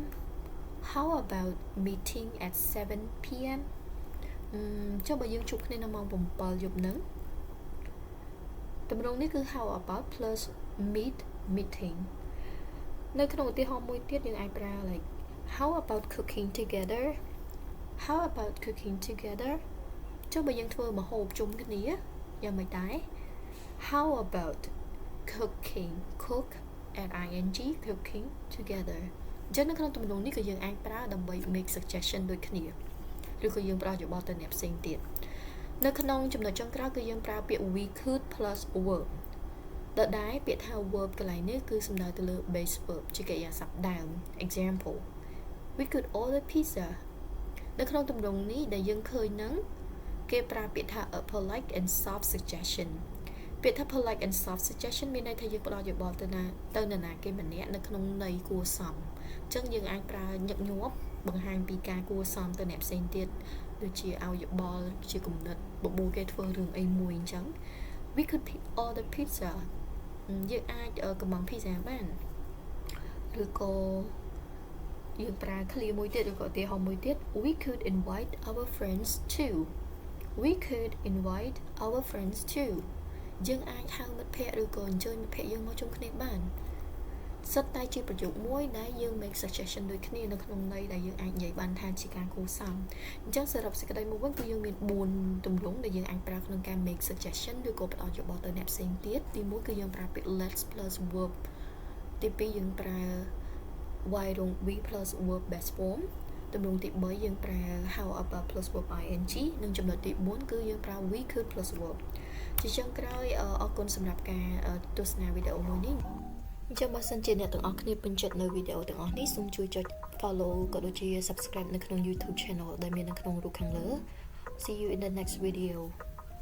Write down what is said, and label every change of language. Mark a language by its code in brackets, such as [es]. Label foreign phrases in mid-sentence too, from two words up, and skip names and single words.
[en] how about meeting at 7 p.m. [km] ចុះបើយើងជួបគ្នានៅម៉ោង 7 យប់ហ្នឹងទម្រង់នេះគឺ [en] how about plus meeting [km] នៅក្នុងឧទាហរណ៍ មួយទៀតយើងអាចប្រើ [en] like how about cooking together how about cooking together [km] ចុះបើយើងធ្វើម្ហូបជុំគ្នាយ៉ាងម៉េចដែរ [en] how about cooking cook at ing cooking together [km] អញ្ចឹងនៅក្នុងទម្រង់នេះគឺយើងអាចប្រើដើម្បី [en] make suggestion [km] ដូចគ្នាឬក៏យើងផ្ដល់យោបល់ទៅអ្នកផ្សេងទៀតនៅក្នុងចំណុចចុងក្រោយគឺយើងប្រើពាក្យ [en] we could plus verb [km] ដដែលពាក្យថា verb កន្លែងនេះគឺសំដៅទៅលើ [en] base verb [km] ជាកិរិយាសព្ទដើម [en] example we could order pizza [km] នៅក្នុងទម្រង់នេះដែលយើងឃើញហ្នឹងគេប្រើពាក្យថា [en] a polite and soft suggestion [km] ពាក្យថា [en] polite and soft suggestion [km] មានន័យថាយើងផ្ដល់យោបល់ទៅនរណាគេម្នាក់នៅក្នុងន័យគួរសមអញ្ចឹងយើងអាចប្រើញឹកញាប់បង្ហាញពីការគួរសមទៅអ្នកផ្សេងទៀតដូច ជាឲ្យយោបល់ជាគំនិតបបួលគេធ្វើរឿងអីមួយអញ្ចឹង [en] we could order pizza [km] យើងអាចកំង pizza បានឬក៏យើងប្រើ clear មួយទៀតឬក៏ឧទាហរណ៍មួយទៀត [en] we could invite our friends too we could invite our friends too [km] យើងអាចហៅមិត្តភ័ក្តិឬក៏អញ្ជើញមិត្តភ័ក្តិយើងមកជុំគ្នាបានសិតតែជាប្រយោគមួយដែលយើង [en] make suggestion [km] ដូចគ្នានៅក្នុងន័យដែលយើងអាចនិយាយបានថាជាការគួរសម អញ្ចឹងសរុបសេចក្តីមកវិញគឺយើងមាន4ទម្រង់ដែលយើងអាចប្រើក្នុងការ [en] make suggestion [km] ឬក៏ផ្ដល់យោបល់ទៅអ្នកផ្សេងទៀតទី1 គឺយើងប្រើពាក្យ [en] let's plus verb [km] ទី2យើងប្រើ [en] why don't we plus verb base form [km] ទម្រង់ទី3យើងប្រើ [en] how about plus verb ing [km] និងចំណុចទី4គឺយើងប្រើ [en] we could plus verb [km] ជាចុងក្រោយអរគុណសម្រាប់ការទស្សនាវីដេអូមួយនេះអញ្ចឹងបើសិនជាអ្នកទាំងអស់គ្នាពេញចិត្តនៅវីដេអូទាំងអស់នេះសូមជួយចុច follow ក៏ដូចជា subscribe នៅក្នុង YouTube channel ដែលមាននៅក្នុងរូបខាងលើ [en] See you in the next video